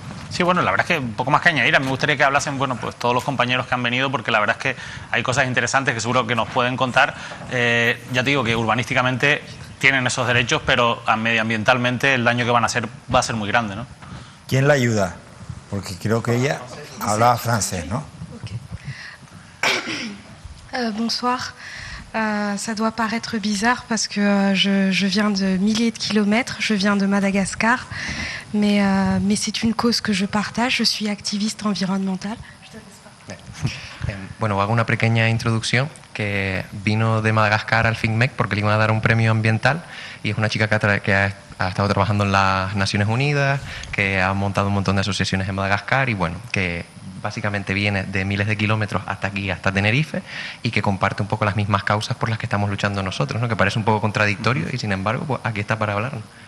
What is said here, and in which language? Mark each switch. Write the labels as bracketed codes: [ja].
[es] Sí, bueno, la verdad es que un poco más que añadir. A mí me gustaría que hablasen, bueno, pues todos los compañeros que han venido, porque la verdad es que hay cosas interesantes que seguro que nos pueden contar. Ya te digo que urbanísticamente tienen esos derechos, pero medioambientalmente el daño que van a hacer va a ser muy grande, ¿no? ¿Quién la ayuda? Porque creo que ella hablaba francés, ¿no? [fr] Bonsoir. Ça doit paraître bizarre parce que je viens de milliers de kilomètres, je viens de Madagascar, mais c'est une cause que je partage. Je suis activiste environnemental. [es] Bueno, hago una pequeña introducción, que vino de Madagascar al FINMEC porque le iban a dar un premio ambiental, y es una chica que ha estado trabajando en las Naciones Unidas, que ha montado un montón de asociaciones en Madagascar y bueno, que básicamente viene de miles de kilómetros hasta aquí, hasta Tenerife, y que comparte un poco las mismas causas por las que estamos luchando nosotros, ¿no? Que parece un poco contradictorio y sin embargo pues, aquí está para hablarnos.